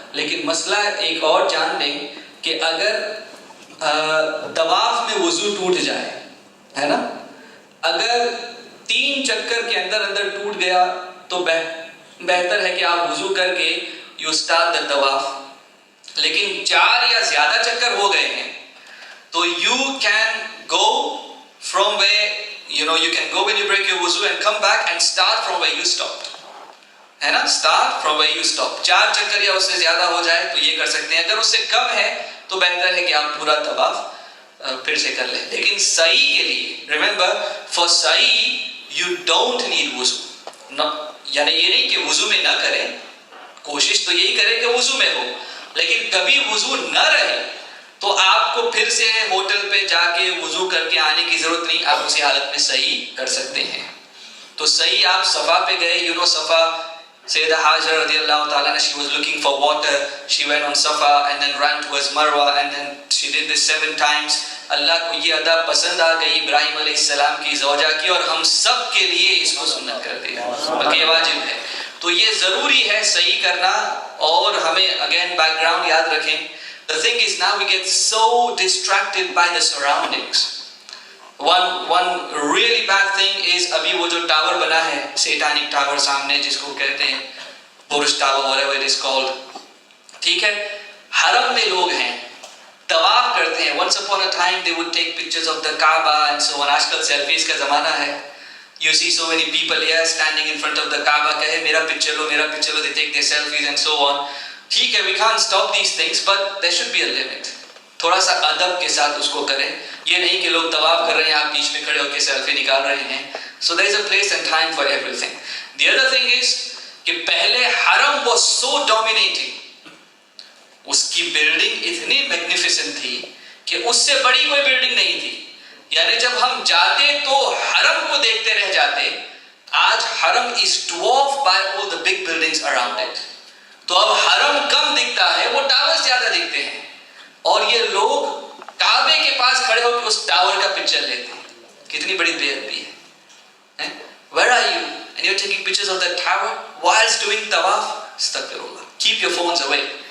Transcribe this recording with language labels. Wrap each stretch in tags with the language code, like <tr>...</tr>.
<ur>لیکن مسئلہ ایک اور جان لیں کہ اگر طواف میں وضو ٹوٹ جائے, ہے نا, اگر 3 چکر کے اندر ٹوٹ گیا تو بہتر ہے کہ آپ وضو کر کے</ur> <en>you start the</en> <ur>طواف. لیکن 4 یا زیادہ چکر ہو گئے ہیں تو</ur> <en>you can go from where you can go when you break your wuzu and come back and start from where you stopped.</en> <ur>ہے نا,</ur> <en>start from where you stopped.</en> <ur>4 چکر یا اس سے زیادہ ہو جائے تو یہ کر سکتے ہیں. اگر اس سے کم ہے تو بہتر ہے کہ آپ پورا طواف پھر سے کر لیں. لیکن سعی کے لیے</ur> <en>remember for سعی you don't need wuzu.</en> <ur>یعنی یہ نہیں کہ وضو میں نہ کریں, کوشش تو یہی کریں کہ وضو میں ہو, لیکن کبھی وضو نہ رہے تو آپ کو پھر سے ہوٹل پہ جا کے وضو کر کے آنے کی ضرورت نہیں, آپ اسی حالت میں صحیح کر سکتے ہیں. تو صحیح آپ صفا پہ گئے, صفا سیدہ حاجر رضی اللہ تعالیٰ عنہ,</ur> <en>she was looking for water, she went on Safa and then ran towards Marwa and then she did this 7 times.</en> <ur>اللہ کو یہ ادا پسند آ گئی ابراہیم علیہ السلام کی زوجہ کی, اور ہم سب کے لیے اس کو سنت کر دیا, بلکہ واجب ہے. تو یہ ضروری ہے صحیح کرنا. اور ہمیں</ur> <en>again background</en> <ur>یاد رکھیں.</ur> <en>The thing is now we get so distracted by the surroundings. One really bad thing is</en> <ur>ابھی وہ جو ٹاور بنا ہے, سیٹانک ٹاور سامنے جس کو کہتے ہیں برج tower</ur> <en>whatever it is called,</en> <ur>ٹھیک ہے, حرم میں لوگ ہیں, طواف کرتے ہیں.</ur> <en>Once upon a time they would take pictures of the Kaaba and so on.</en> <ur>آج کل سیلفیز کا زمانہ ہے.</ur> <en>You see so many people here standing in front of the Kaaba,</en> <ur>کہے میرا پکچر لو, میرا picture love,</ur> <en>they take their selfies and so on.</en> <ur>ٹھیک ہے,</ur> <en>we can't stop these things but there should be a limit.</en> <ur>تھوڑا سا ادب کے ساتھ اس کو کریں. یہ نہیں کہ لوگ طواف کر رہے ہیں آپ بیچ میں کھڑے ہو کے سیلفی نکال رہے ہیں.</ur> <en>So there is a place and time for everything. The other thing is</en> <ur>کہ پہلے حرم</ur> <en>was so dominating.</en> <ur>اس کی بلڈنگ اتنی میگنیفیسنٹ تھی کہ اس سے بڑی کوئی بلڈنگ نہیں تھی. یعنی جب ہم جاتے تو حرم کو دیکھتے رہ جاتے. آج حرم</ur> <en>is dwarfed by all the big buildings around it.</en> <ur>تو اب حرم کم دکھتا ہے, وہ ٹاورز زیادہ دکھتے ہیں, اور یہ لوگ کعبے کے پاس کھڑے ہو کے اس ٹاور کا پکچر لیتے ہیں. کتنی بڑی بے ادبی ہے.</ur> <en>Where are you? And you're taking pictures of that tower whilst doing tawaf. Astaghfirullah. Keep your phones away.</en>